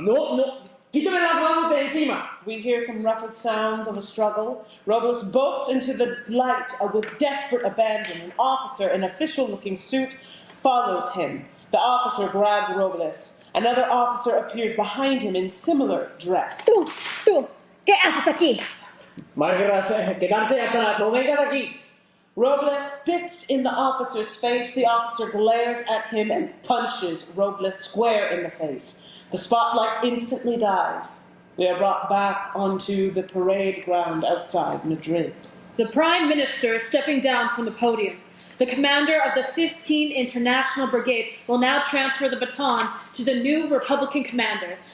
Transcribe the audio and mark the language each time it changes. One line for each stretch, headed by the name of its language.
Spanish: No, quítame las manos de encima.
English: We hear some ruffled sounds of a struggle. Robles bolts into the light with desperate abandon. An officer in official-looking suit follows him. The officer grabs Robles. Another officer appears behind him in similar dress.
Spanish: Tú, ¿qué haces aquí? Quedarse atrás, no vengas aquí.
English: Robles spits in the officer's face. The officer glares at him and punches Robles square in the face. The spotlight instantly dies. We are brought back onto the parade ground outside Madrid. The Prime Minister is stepping down from the podium. The commander of the 15th International Brigade will now transfer the baton to the new Republican commander.